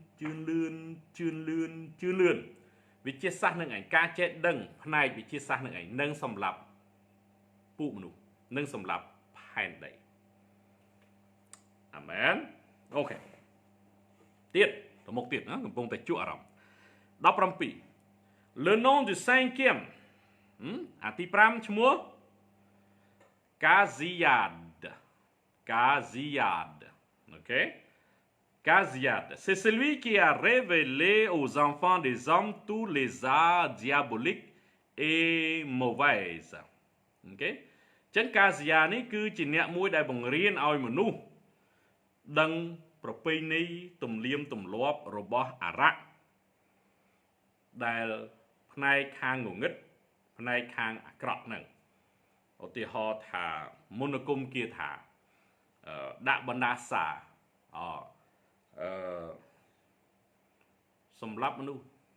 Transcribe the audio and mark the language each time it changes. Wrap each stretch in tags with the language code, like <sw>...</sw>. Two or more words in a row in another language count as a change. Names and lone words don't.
<km>នវិទ្យាសាស្ត្រនឹងឯងការចេះដឹងផ្នែកវិទ្យាសាស្ត្រនឹងឯងនឹងសម្រាប់ពួកមនុស្សនឹងសម្រាប់ផែនដី អាមែនអូខេទៀតទៅមុខទៀតណាកំពុងតែជក់អារម្មណ៍17</km> <fr>Le nom du cinquième</fr> <km>អាទី5ឈ្មោះ Kaziad</km> <fr>OK Kaziad c'est celui qui a révélé aux enfants des hommes tous les arts diaboliques et mauvaises</fr> <km>OK ចឹង Kaziad នេះគឺជាអ្នកមួយដែលបង្រៀនឲ្យមនុស្សដឹងប្រពៃណីទំនៀមទម្លាប់របស់អារក្សដែលផ្នែកខាងងងឹតផ្នែកខាងអាក្រក់ហ្នឹងឧទាហរណ៍ថាមន្តអាគមគាថាដាក់បណ្ដាសាសម្រាប់មនុស្ស</km>